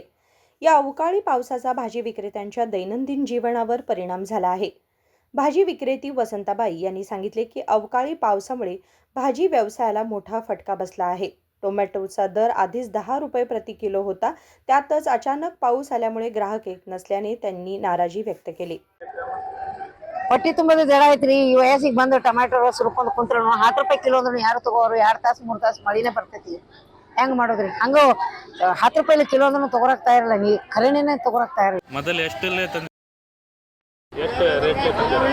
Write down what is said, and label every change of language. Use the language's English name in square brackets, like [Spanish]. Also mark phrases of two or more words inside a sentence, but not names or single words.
[Marathi] या अवकाळी पावसाचा भाजी विक्रेत्यांच्या दैनंदिन जीवनावर परिणाम झाला आहे। भाजी विक्रेती वसंताबाई यांनी सांगितले की अवकाळी पावसामुळे भाजी व्यवसायाला मोठा फटका बसला आहे। टोमॅटोचा दर आधीच 10 रुपये प्रति किलो होता, त्यातच अचानक पाऊस आल्यामुळे ग्राहक येत नसल्याने त्यांनी नाराजी व्यक्त केली। [Kannada] ಹೊಟ್ಟಿ ತುಂಬದ ಜಡ ಐತ್ರಿ ಈ ವಯಸ್ಸಿಗೆ ಬಂದು ಟೊಮ್ಯಾಟೊ ರಸ್ ರುಬ್ಕೊಂಡು ಕುಂತ್ರು 10 ರೂಪಾಯಿ ಕಿಲೋ ಅಂದ್ರೆ ಯಾರು ತಗೋರು 2 ತಾಸು 3 ತಾಸು ಮಳಿನೇ ಬರ್ತೈತಿ ಹೆಂಗ್ ಮಾಡೋದ್ರಿ ಹಂಗ 10 ರೂಪಾಯಿ ಕಿಲೋ ಅಂದ್ರೆ ತಗೋರಾಕ್ತಾ ಇರಲ್ಲ ನೀ ಖರೇನೇನೆ ತಗೋರಾಕ್ತಾ ಇರಲ್ಲ ಮೊದಲು ಎಷ್ಟಲ್ಲೇ ತಂದೆ ಎಷ್ಟು ರೇಟ್ ತಂದಿರ